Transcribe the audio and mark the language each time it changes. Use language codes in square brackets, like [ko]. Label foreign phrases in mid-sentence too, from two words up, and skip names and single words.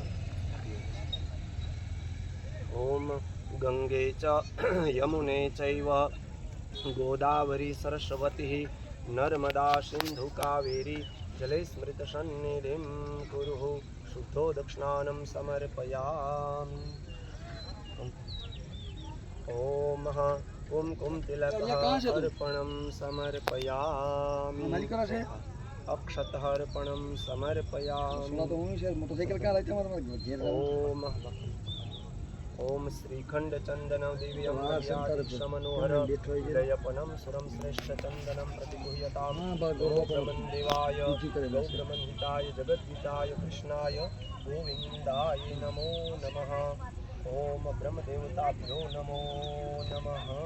[sa] ઓમ ગંગે ચ યમુને ચૈવ ગોદાવરી સરસ્વતી નર્મદા સિંધુ કાવેરી જલે સ્મૃત સન્નિધિં કુરુ શુદ્ધો દક્ષિણાनं સમર્પયામિ. ओम कुमकुम तिलकः अर्पणं समर्पयामि अक्षतः समर्पयामि ओम ओम श्रीखंड चंदनं दिव्यं मनोहर विलयपनं सुरं श्रेष्ठ चंदनं प्रतिगुह्यताम् ब्रह्मदेवाय गौब्रह्महिताय जगद्हिताय कृष्णाय गोविन्दाय नमो नमः ओम ब्रह्मदेवताभ्यो नमो नमः